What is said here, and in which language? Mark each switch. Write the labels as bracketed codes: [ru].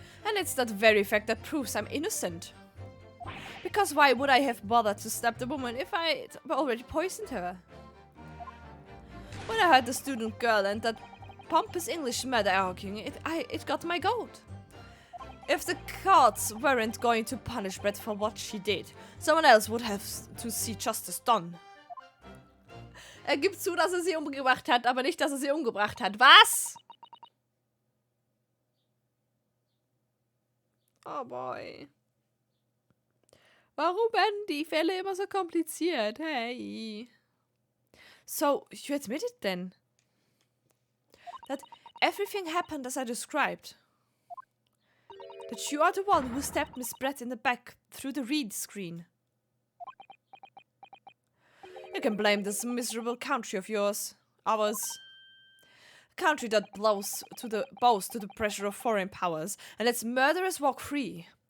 [en] And it's that very fact that proves I'm innocent. Because why would I have bothered to stab the woman if I already poisoned her? When I heard the student girl and that pompous English mother arguing, it got my goat. If the courts weren't going to punish Brett for what she did, someone else would have to see justice done. [de] Er gibt zu, dass er sie umgebracht hat, aber nicht, dass er sie umgebracht hat. Was? Oh boy. Warum werden die Fälle immer so kompliziert? [en] Hey. So, you admit it then? That everything happened as I described? That you are the one who stabbed Miss Brett in the back through the read screen? You can blame this miserable country of yours. Ours. A country that bows to the pressure of foreign powers and lets murderers walk free.